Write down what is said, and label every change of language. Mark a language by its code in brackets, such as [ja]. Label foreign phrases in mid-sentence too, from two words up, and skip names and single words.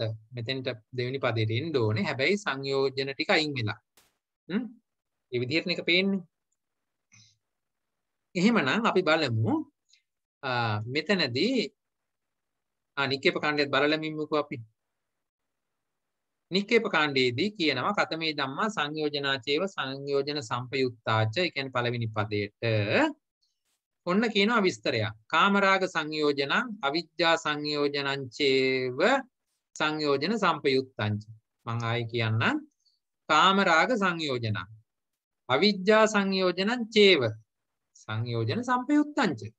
[si] මෙතෙන්ට දෙවෙනි පදයට එන්න ඕනේ. හැබැයි සංයෝජන ටික අයින් වෙලා. මේ විදිහට මේක පේන්නේ. එහෙමනම් අපි බලමු මෙතනදී නික්කේප කාණ්ඩයත් බලලා මිමුකෝ අපි. නික්කේප කාණ්ඩයේදී කියනවා [pi] කතමේ ධම්මා සංයෝජනාචේව සංයෝජන සම්පයුක්තාච. [si] ඒ කියන්නේ පළවෙනි පදයට ඔන්න කියනවා විස්තරයක්. [pi] කාමරාග සංයෝජනං අවිජ්ජා සංයෝජනං චේව සංයෝජන සම්පයුක්තං. [si] මම ආයි කියන්නම්. [pi] කාමරාග සංයෝජනං අවිජ්ජා සංයෝජනං චේව සංයෝජන සම්පයුක්තං.